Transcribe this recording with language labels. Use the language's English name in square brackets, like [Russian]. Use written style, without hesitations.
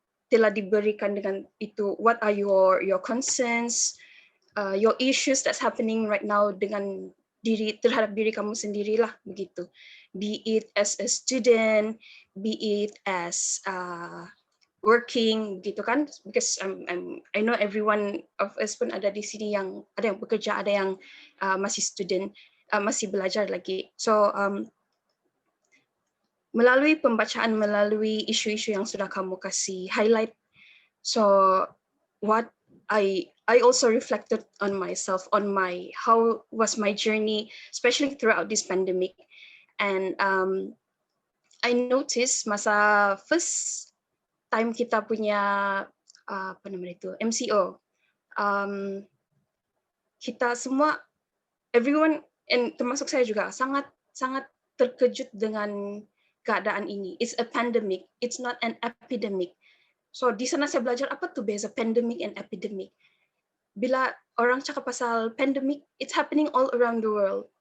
[Malay] Telah diberikan dengan itu, [English] what are your concerns, your issues that's happening right now [Malay] dengan terhadap diri kamu sendirilah, begitu. [English] Be it as a student, be it as working, [Malay] gitu kan? [English] Because I know everyone of us [Malay] pun ada di sini yang ada yang bekerja, ada yang masih student, masih belajar lagi. [English] So [Malay] melalui pembacaan, melalui isu-isu yang sudah kamu kasih highlight, [English] so what I also reflected on myself, on how was my journey, especially throughout this pandemic. And I noticed [Malay] masa [English] first time [Malay] kita punya apa namanya itu, MCO, kita semua, [English] everyone, and [Malay] termasuk saya juga, sangat terkejut dengan keadaan ini. [English] It's a pandemic, it's not an epidemic. [Malay] So di sana saya belajar apa tuh beza [English] pandemic and epidemic. [Malay] Bila orang cakap pasal [English] pandemic, it's happening all around the world.